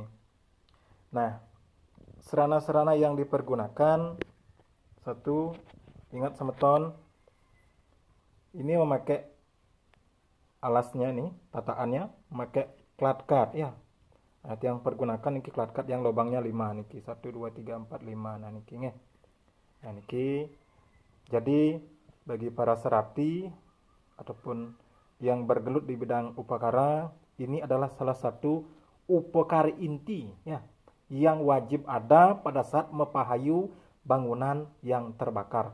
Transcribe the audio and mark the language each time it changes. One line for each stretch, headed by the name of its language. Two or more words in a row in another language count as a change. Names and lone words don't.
Indonesian: Nah, serana-serana yang dipergunakan, satu, ingat Semeton, ini memakai alasnya nih, tataannya memakai klatkat ya. Nah, yang pergunakan niki klatkat yang lubangnya 5 niki, 1 2 3 4 5. Nah
Balinese: niki nggih.
Indonesian: Nah niki jadi bagi para serati ataupun yang bergelut di bidang upakara, ini adalah salah satu upekara inti ya yang wajib ada pada saat mepahayu bangunan yang terbakar.